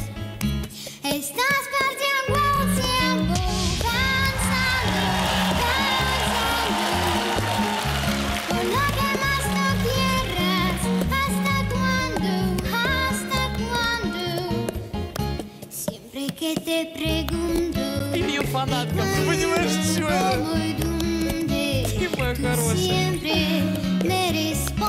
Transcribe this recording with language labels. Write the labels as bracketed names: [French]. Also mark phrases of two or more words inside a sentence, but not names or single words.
[Spanish] Estás perdiendo el tiempo pensando por lo que más no quieras. ¿Hasta cuándo? ¿Hasta cuándo? Siempre que te pregunto [Russian] Ее фанатка, ты понимаешь, что это? [Spanish] cómo y dónde, [Russian] Ты моя [Spanish] tú [Russian] хорошая. [Spanish] siempre me